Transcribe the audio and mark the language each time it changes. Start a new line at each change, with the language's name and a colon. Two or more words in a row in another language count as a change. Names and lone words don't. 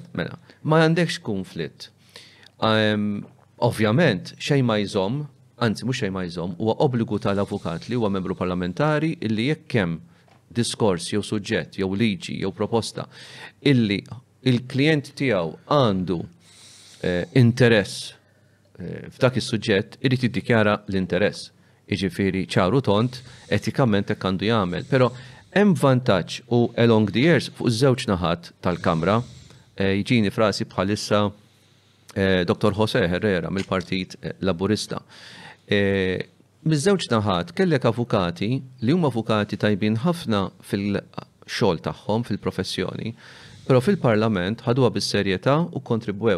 Maltese: Mela, ma għandekx konflitt. Ovvjament, xejn ma jżomm, anzi mhux xejn ma jżomm, huwa obbligu tal-avukat li huwa membru parlamentari illi jekk hemm diskors jew suġġett jew liġi jew proposta illi il-klient tiegħu għandu interess f'dak is-suġġett irid jiddikjara l-interess. Jiġifieri ċaru tont etikament hekk għandu jagħmel. Però hemm vantaġġ u
English: along the years
Maltese: fuq iż-żewġ naħat tal-Kamra jiġini frasi bħalissa Dr. José Herrera mill-Partit Laburista. Miż-żewġ naħat kellek avukati li huma avukati tajbin ħafna fil-xogħol tagħhom fil-professjoni, però fil-Parlament ħaduha bis-serjetà u kontribwew.